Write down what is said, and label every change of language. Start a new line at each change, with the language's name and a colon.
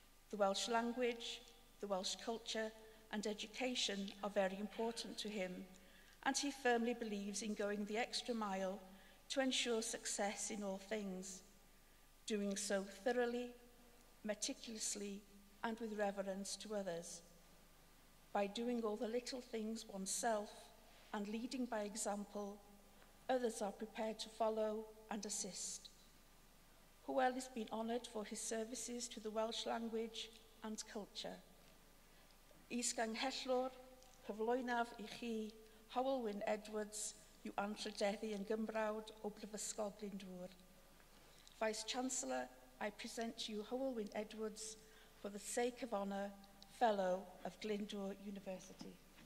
English: The Welsh language, the Welsh culture and education are very important to him, and he firmly believes in going the extra mile to ensure success in all things, doing so thoroughly, meticulously, and with reverence to others. By doing all the little things oneself and leading by example, others are prepared to follow and assist. Hywel has been honoured for his services to the Welsh language and culture.
Welsh: Is-ganghellor, cyflwynaf I chi, Hywel Wyn Edwards, yw anrhydeddu yn Gymrawd o Brifysgol Glyndwr.
English: Vice-Chancellor, I present you Hywel Wyn Edwards for the sake of honour, Fellow of Glyndwr University.